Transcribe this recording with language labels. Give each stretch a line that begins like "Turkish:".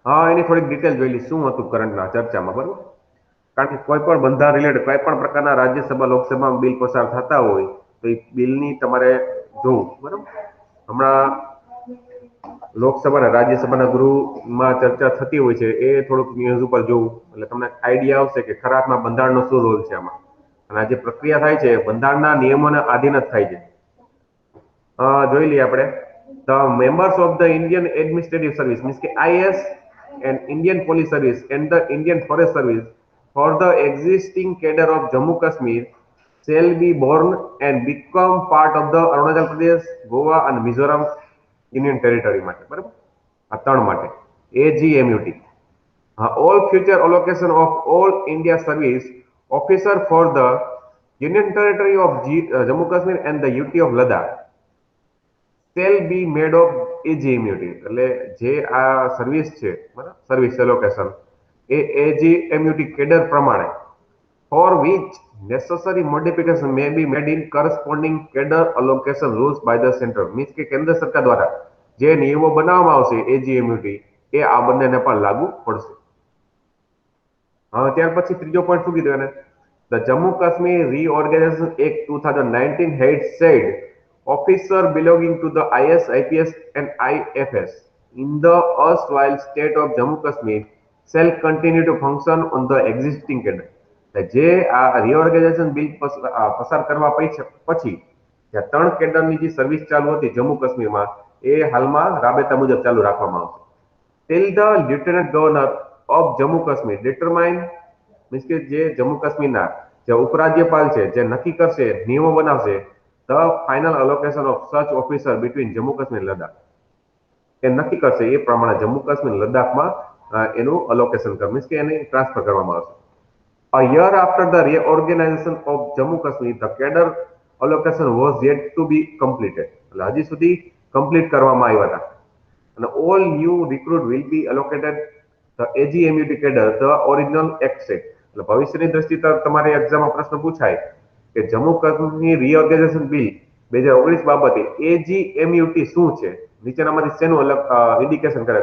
Gujarati: એની થોડીક ડિટેલ જોઈ લઈ શું હતું કરંટના ચર્ચામાં, બરાબર. કારણ કે કોઈ પણ બંધારણ રિલેટેડ કોઈ પણ પ્રકારના રાજ્યસભા લોકસભામાં બિલ પસાર થતા હોય તો એ બિલની તમારે જોવું, બરાબર. હમણાં લોકસભા અને રાજ્યસભાના ગૃહમાં ચર્ચા થતી હોય છે, એ થોડુંક ન્યૂઝ ઉપર જોવું એટલે તમને આઈડિયા આવશે કે ખરામાં બંધારણનો શું રોલ છે આમાં. અને આ જે પ્રક્રિયા થાય છે બંધારણના નિયમોને આધીન જ થાય છે. જોઈ લઈએ આપણે.
English: the members of the Indian Administrative Service
Gujarati: means કે
English: IAS and Indian Police Service and the Indian Forest Service for the existing cadre of Jammu Kashmir shall be born and become part of the Arunachal Pradesh, Goa and Mizoram Union Territory
Gujarati: માટે, બરાબર. આ ત્રણ માટે AGMUT.
English: All future allocation of all India service officer for the Union Territory of Jammu Kashmir and the UT of Ladakh shall be made of AGMUT.
Gujarati: એટલે જે આ service છે, બરાબર, સર્વિસ એલોકેશન એ AGMUT કેડર પ્રમાણે
English: for which necessary modification may be made in corresponding cadre allocation rules by the center.
Gujarati: Means કે કેન્દ્ર સરકાર દ્વારા જે નિયમો બનાવવામાં આવશે AGMUT એ આ બંનેને પણ લાગુ પડશે. ત્યાર પછી ત્રીજો પોઈન્ટ શું કીધું એને?
English: The Jammu Kashmir Reorganization Act 2019 had said officer belonging to the IS, IPS and IFS in the erstwhile state of Jammu Kashmir shall continue to function on the existing cadre.
Gujarati: જે આ reorganisation bill પસાર કરવા પછી જે ત્રણ કેડરની જે service ચાલુ હતી જમ્મુ કાશ્મીરમાં એ હાલમાં રાબેતા મુજબ ચાલુ રાખવામાં આવશે.
English: till the lieutenant governor of Jammu Kashmir determine
Gujarati: means કે જે જમ્મુ કાશ્મીરના જે ઉપરાજ્યપાલ છે જે નક્કી કરશે, નિયમો બનાવશે
English: The final allocation of such officer between Jammu Kashmir Ladakh.
Gujarati: એ નક્કી કરશે એ પ્રમાણે જમ્મુ કાશ્મીર લદ્દાખમાં એનું અલોકેશન મીન્સ કે એને ટ્રાન્સફર કરવામાં આવશે.
English: A year after the reorganization of Jammu Kashmir, the cadre allocation was yet to be completed.
Gujarati: એટલે હજી સુધી કમ્પ્લીટ કરવામાં આવ્યા હતા. અને
English: all new recruit will be allocated the AGMUT cadre, the original act set.
Gujarati: એટલે ભવિષ્યની દ્રષ્ટિએ તમારે એક્ઝામમાં પ્રશ્ન પૂછાય કે જમ્મુ કાશ્મીર રીઓર્ગેનાઇઝેશન બિલ 2019 બાબતે AGMUT શું છે, નીચેનામાંથી શેનું અલગ ઇન્ડિકેશન કરે?